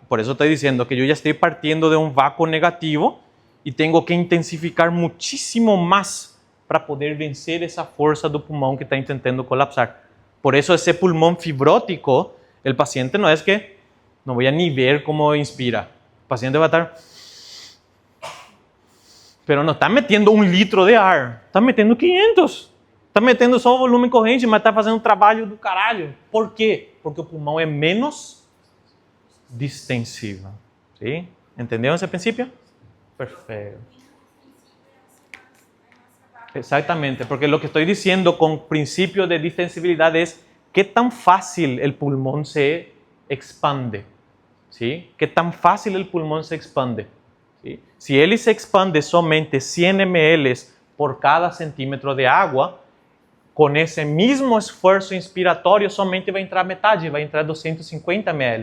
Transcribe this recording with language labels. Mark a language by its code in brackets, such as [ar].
[es] Por eso estoy diciendo que yo ya estoy partiendo de un vácuo negativo y tengo que intensificar muchísimo más para poder vencer esa fuerza del pulmón que está intentando colapsar. Por eso ese pulmón fibrótico, el paciente no es que, no voy a ni ver cómo inspira. El paciente va a estar, pero no está metiendo 1 litro de ar, está metiendo 500. [pt] Está metendo só o volume corrente, mas está fazendo um trabalho do caralho. Por quê? Porque o pulmão é menos distensível. [es] ¿Sí? ¿Entendieron ese princípio? Perfecto. Exactamente, porque lo que estoy diciendo con principio de distensibilidad es qué tan fácil el pulmón se expande. ¿Sí? Qué tan fácil el pulmón se expande. ¿Sí? Si él se expande somente 100 ml por cada centímetro de agua, con ese mismo esfuerzo inspiratorio somente va a entrar metade, va a entrar 250 ml.